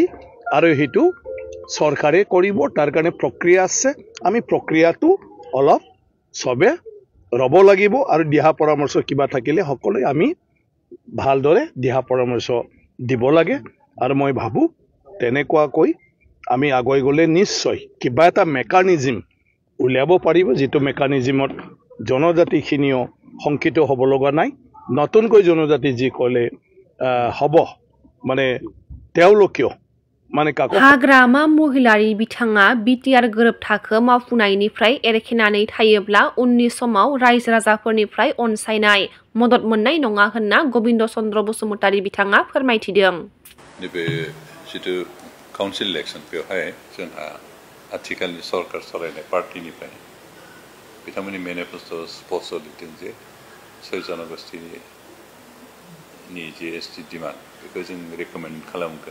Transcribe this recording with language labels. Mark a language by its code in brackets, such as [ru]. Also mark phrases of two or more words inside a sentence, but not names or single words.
[as] আৰু সেইটো চৰকাৰে কৰিব তাৰ কাৰণে প্ৰক্ৰিয়া আছে আমি প্ৰক্ৰিয়াটো অলপ সবে ৰ'ব লাগিব আৰু দিহা পৰামৰ্শ কিবা থাকিলে সকলোৱে আমি ভালদৰে দিহা পৰামৰ্শ দিব লাগে আৰু মই ভাবোঁ তেনেকুৱাকৈ আমি আগুৱাই গ'লে নিশ্চয় কিবা এটা মেকানিজম উলিয়াব পাৰিব যিটো মেকানিজমত জনজাতিখিনিও শংকিত হ'ব লগা নাই নতুনকৈ জনজাতি যি ক'লে হ'ব মানে তেওঁলোকেও माने [brx] हाग्रामा महिलारि बिथाङा बिटिआर गोरोबथाखो मावफुंनायनिफ्राय एरखेनानै थायोब्ला उननि समाव रायजो राजाफोरनिफ्राय अनसायनाय मदद मोननाय नङा होनना गबिन्द चन्द्र बसुमतारी बिथाङा फोरमायथिदों। नैबे जितु काउन्सिल इलेक्सन बेवहाय जोंहा आथिखालनि सरकार सालायनाय पार्टिनिफ्राय बिथांमोननि मेनिफेस्ट'आव स्पष्ट लिरदों जे 6 जनगोष्ठीनि जे एसटि डिमान्ड बेखौ जों रेकमेन्ड खालामगोन।